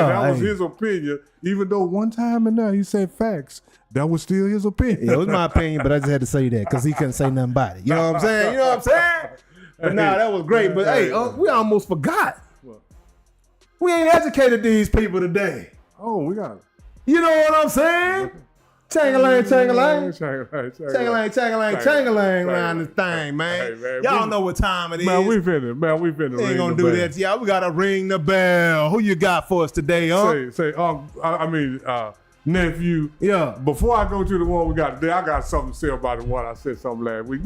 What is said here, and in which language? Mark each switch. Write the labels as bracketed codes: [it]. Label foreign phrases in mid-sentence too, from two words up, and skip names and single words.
[en] And that was his opinion. Even though one time and now he said facts. That was still his opinion. Yeah, it was my opinion, but I just had to say that because he couldn't say nothing about it. You know what I'm saying? You know what I'm saying? But nah, that was great. But hey, we almost forgot. What? We ain't educated these people today. Oh, we got it. You know what I'm saying? Chang-a-lang, chang-a-lang. Chang-a-lang, Chang-a-lang around this thing, man. Hey, man, Y'all know what time it is. Man, we finna We ain't gonna do that to y'all. We gotta ring the bell. Who you got for us today, huh? Say, nephew. Yeah. Before I go to the one we got today, I got something to say about the one I said something last week.